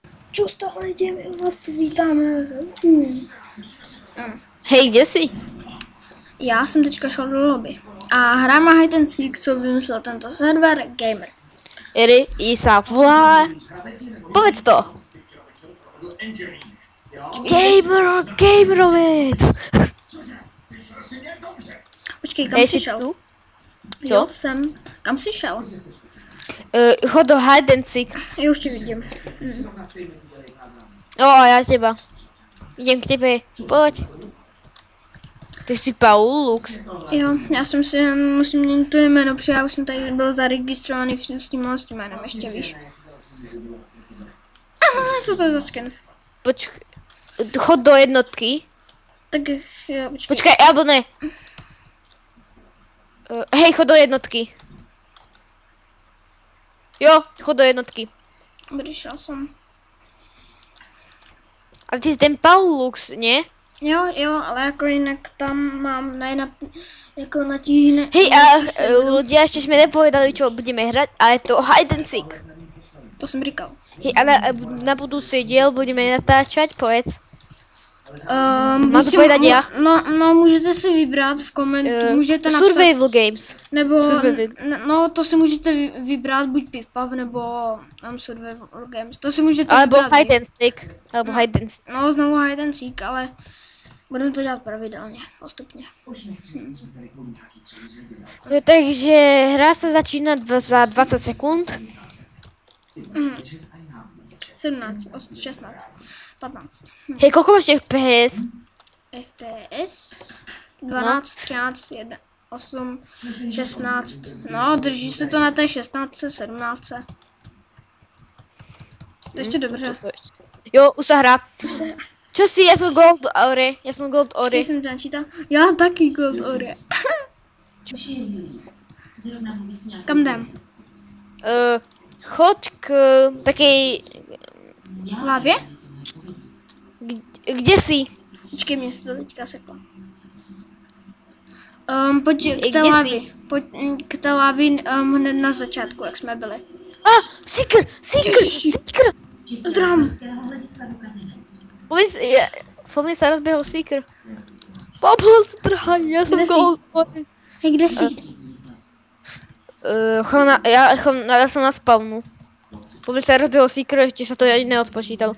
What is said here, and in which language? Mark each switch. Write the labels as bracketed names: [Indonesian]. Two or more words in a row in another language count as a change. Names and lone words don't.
[Czech] Čusto lidi, my vás tu vítáme. Hej, kde jsi? Já jsem teďka šel do lobby a hrám [English] hide and seek, [Czech] co vymyslel tento server, Gamer. [Slovak] Eri, Isa, volá. Povedz to. Gamerovic. [Czech] Počkej, kam Hej, jsi jsi šel? tu? Jo, jsem. Kam jsi šel? [Slovak] Chod do [English] hide and seek. [Czech] Já už tě vidím. [Slovak] O, a já teba. Idem k tebe. Pojď. [Czech] Ty jsi Paul Lux. Jo, já jsem si musím měnit to jméno, protože já už jsem tady byl zaregistrovaný s tím jménem, ještě víš. Aha, co to je za skin? [Slovak] Chod do jednotky. Tak jo, počkej. Počkej, alebo ne. Hej, chod do jednotky. Jo, chod do jednotky. [Czech] Přišel jsem. Ale ty jsi ten Paul Lux, ne? Jo, ale jako jinak tam mám jako na tí... [Slovak] Hej, a ľudia ešte sme nepovedali, čo budeme hrať, ale to [English] hide and seek. [Czech] To jsem říkal. [Slovak] Hej, ale na budúci diel budeme natáčať, povedz. Mám to povedať ja? [Czech] No, můžete si vybrat v komentu, můžete napsat... Survival Games. Nebo, no, to si můžete vybrat buď Pivpav, nebo Survival Games. To si můžete [Slovak] alebo [Czech] vybrat. [English] hide and seek. Alebo hide and seek. [Czech] No, znovu [English] hide and seek, [Czech] ale budeme to dělat pravidelně, postupně. [Slovak] Takže hra sa začína za 20 sekúnd. 17, 16, 15. Hej, koľko máš FPS? FPS 12, 13, 1, 8, 16. [Czech] No, drží se to na té 16, 17. To ještě dobře. Jo, [Slovak] už sa hrá. Čo si? Ja som Gold Ore. [Czech] Počkej, jsem to načítal. Já taky Gold Ore. Kam jdem? [Slovak] Choď k takej... [Czech] Hlavě? [Slovak] Kde si? [Czech] Počkej, mě se to teďka seklo. Pojď k té Kde lávě. jsi? Pojď k té lávě hned na začátku, jak jsme byli. Seeker! Drum. [Slovak] Pomyň sa rozbehol Seeker. Pomoc, drahaj, ja som Kde si? Gold. [Czech] Hej, kde jsi? [Slovak] Ja som na spawnu. Pomyň sa rozbehol Seeker, ešte sa to ani neodpočítal.